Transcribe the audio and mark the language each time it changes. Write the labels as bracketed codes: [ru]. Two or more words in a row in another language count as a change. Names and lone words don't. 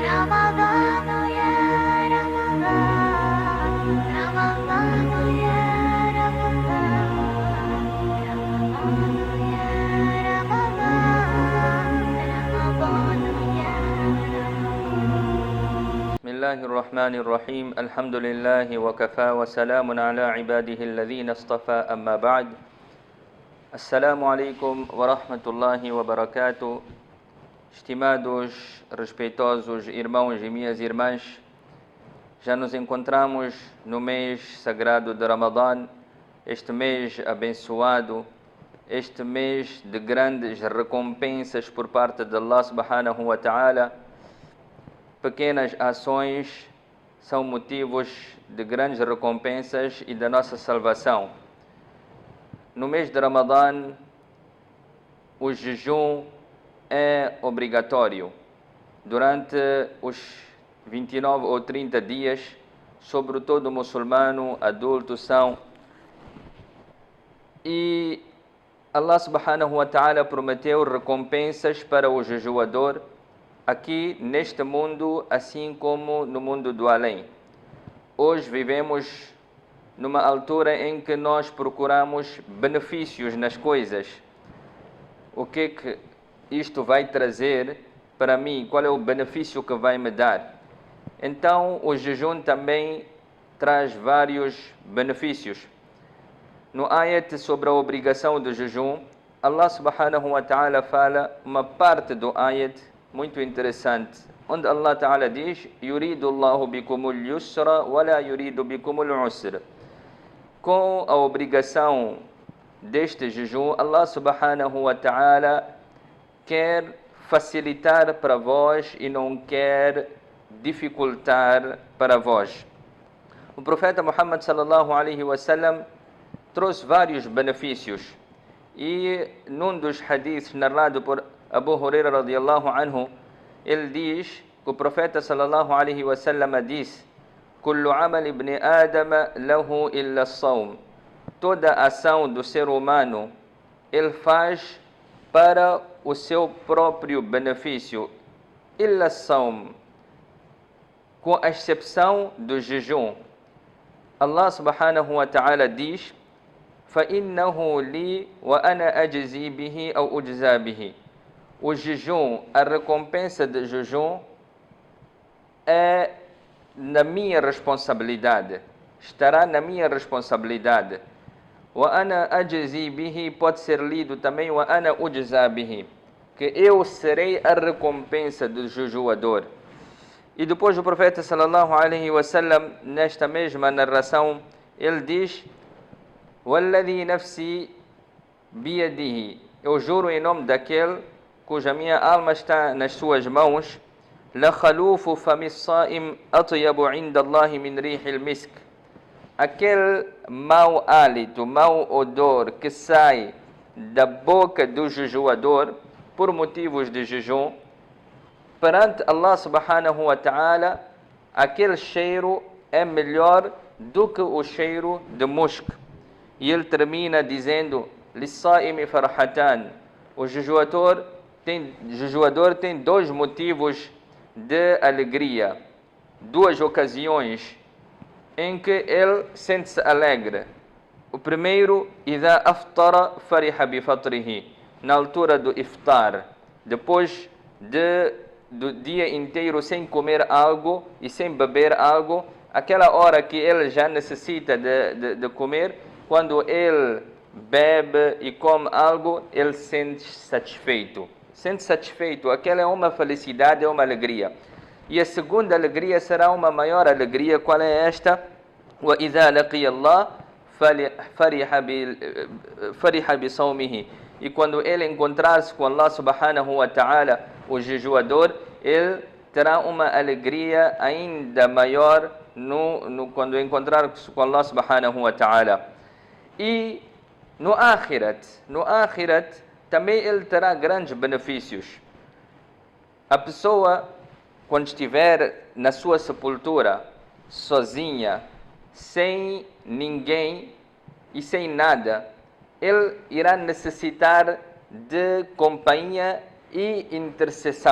[ar] رمضان يا رمضان رمضان يا رمضان رمضان يا رمضان رمضان يا رمضان. بسم الله الرحمن الرحيم. الحمد لله وكفى وسلام على عباده الذين اصطفى. أما بعد. السلام عليكم ورحمة الله وبركاته. [pt] Estimados, respeitosos irmãos e minhas irmãs, já nos encontramos no mês sagrado de Ramadã, este mês abençoado, este mês de grandes recompensas por parte de [ar] الله سبحانه وتعالى. [pt] Pequenas ações são motivos de grandes recompensas e da nossa salvação. No mês de Ramadã, o jejum é obrigatório. Durante os 29 ou 30 dias, sobre todo muçulmano, adulto são. E [ar] الله سبحانه وتعالى [pt] prometeu recompensas para o jejuador aqui neste mundo, assim como no mundo do além. Hoje vivemos numa altura em que nós procuramos benefícios nas coisas. O que isto vai trazer para mim? Qual é o benefício que vai me dar? Então, o jejum também traz vários benefícios. No ayat sobre a obrigação do jejum, [ar] الله سبحانه وتعالى [pt] fala uma parte do ayat muito interessante, onde [ar] الله تعالى [pt] diz: [ar] "يريد الله بكم اليسر ولا يريد بكم العسر." [pt] Com a obrigação deste jejum, [ar] الله سبحانه وتعالى [pt] quer facilitar para vós e não quer dificultar para vós. O profeta Muhammad [ar] صلى الله عليه وسلم [pt] trouxe vários benefícios e num dos hadiths narrado por Abu Huraira [ar] رضي الله عنه, [pt] ele diz que o profeta [ar] صلى الله عليه وسلم [pt] disse: [ar] "كل عمل ابن آدم له إلا الصوم." [pt] Toda ação do ser humano ele faz para o seu próprio benefício, [ar] إلا الصوم, [pt] com a exceção do jejum. [ar] الله سبحانه وتعالى diz: فَإِنَّهُ لِي وَأَنَا أَجْزِي بِهِ أَوْ أُجْزَى بِهِ. [pt] O jejum, a recompensa de jejum é na minha responsabilidade, estará na minha responsabilidade. [ar] وَأَنَا أَجْزِي بِهِ [pt] pode ser lido também [ar] وَأَنَا أُجْزَى بِهِ, [pt] que eu serei a recompensa do jejuador. E depois o profeta [ar] صلى الله عليه وسلم, [pt] nesta mesma narração, ele diz: [ar] وَالَّذِي نَفْسِي بِيَدِهِ, [pt] eu juro em nome daquele cuja minha alma está nas suas mãos, [ar] لَخَلُوفُ فَمِ الصَّائِمِ أَطْيَبُ عِنْدَ اللَّهِ مِنْ رِيحِ الْمِسْكِ. [pt] Aquele mau hálito, mau odor que sai da boca do jejuador por motivos de jejum, perante [ar] الله سبحانه وتعالى, [pt] aquele cheiro é melhor do que o cheiro de musk. E ele termina dizendo: [ar] لِلصَّائِمِ فَرْحَتَانِ. [pt] O jejuador tem dois motivos de alegria, duas ocasiões em que ele sente-se alegre. O primeiro, [ar] إِذَا أَفْطَرَ فَرِحَ بِفَطْرِهِ, [pt] na altura do iftar, depois do dia inteiro sem comer algo e sem beber algo, aquela hora que ele já necessita de comer, quando ele bebe e come algo, ele sente satisfeito. Aquela é uma felicidade, é uma alegria. E a segunda alegria será uma maior alegria. Qual é esta? [ar] وَإِذَا لَقِيَ اللَّهَ فَرِحَ بِصَوْمِهِ. [pt] E quando ele encontrar-se com [ar] الله سبحانه وتعالى, [pt] o jejuador, ele terá uma alegria ainda maior quando encontrar-se com [ar] الله سبحانه وتعالى. [pt] E no Akhirat também ele terá grandes benefícios. A pessoa, quando estiver na sua sepultura, sozinha, sem ninguém e sem nada, ele irá necessitar de companhia e intercessão.